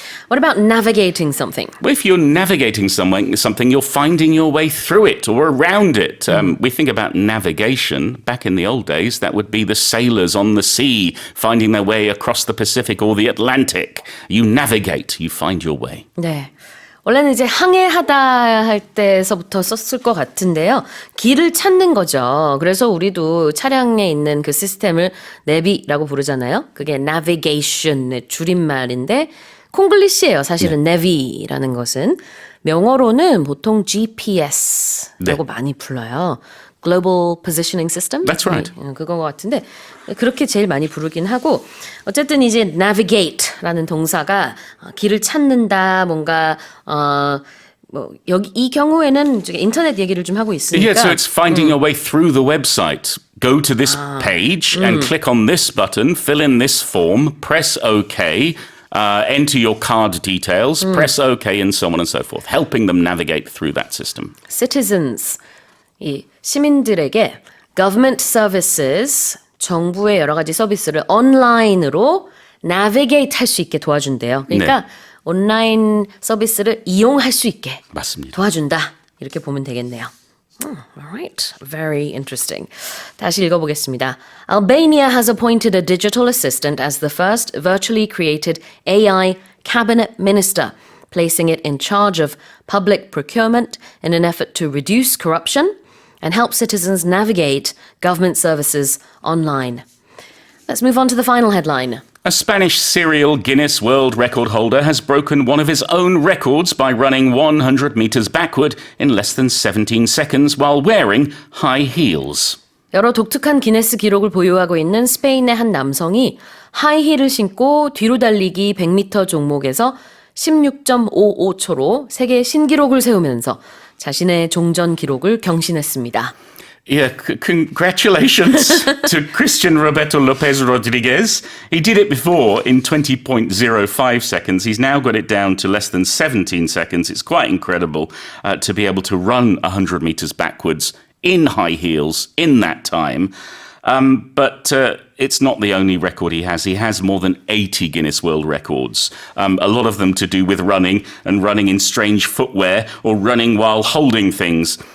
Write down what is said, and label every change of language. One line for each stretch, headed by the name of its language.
English: What about navigating something? Well, if you're navigating something, you're finding your way through it or around it. We think about navigation. Back in the old days, that would be the sailors on the sea finding their way across the Pacific or the Atlantic. You navigate, you find your way.
Korean: 네. 원래는 이제 항해하다 할 때서부터 썼을 것 같은데요. 길을 찾는 거죠. 그래서 우리도 차량에 있는 그 시스템을 내비라고 부르잖아요. 그게 navigation의 줄임말인데 콩글리시예요. 사실은 navi라는 것은. 명어로는 보통 GPS라고 많이 불러요.
English: Global Positioning System? That's right.
Korean: 그건 것 같은데 그렇게 제일 많이 부르긴 하고 어쨌든 이제 navigate라는 동사가 길을 찾는다 뭔가 뭐 여기 이 경우에는 인터넷 얘기를 좀 하고 있으니까
English: Yeah, so it's finding your way through the website. Go to this page and click on this button, fill in this form, press OK, enter your card details, press OK, and so on and so forth, helping them navigate through that system.
Korean: citizens 이 시민들에게
English: government services
Korean: 정부의 여러 가지 서비스를 온라인으로 navigate 할 수 있게 도와준대요. 그러니까 온라인 서비스를 이용할 수 있게 맞습니다. 도와준다. 이렇게 보면 되겠네요.
English: Alright, very interesting.
Korean: 다시 읽어보겠습니다.
English: Albania has appointed a digital assistant as the first virtually created AI cabinet minister, placing it in charge of public procurement in an effort to reduce corruption and help citizens navigate government services online. Let's move on to the final headline. A Spanish serial Guinness World Record holder has broken one of his own records by running 100 meters backward in less than 17 seconds while wearing high heels.
Korean: 여러 독특한 기네스 기록을 보유하고 있는 스페인의 한 남성이 하이힐을 신고 뒤로 달리기 100m 종목에서 16.55초로 세계 신기록을 세우면서 자신의 종전 기록을 경신했습니다.
English: Yeah, congratulations to Christian Roberto Lopez Rodriguez. He did it before in 20.05 seconds. He's now got it down to less than 17 seconds. It's quite incredible to be able to run 100 meters backwards in high heels in that time. But it's not the only record he has. He has more than 80 Guinness World Records, a lot of them to do with running and running in strange footwear or running while holding things.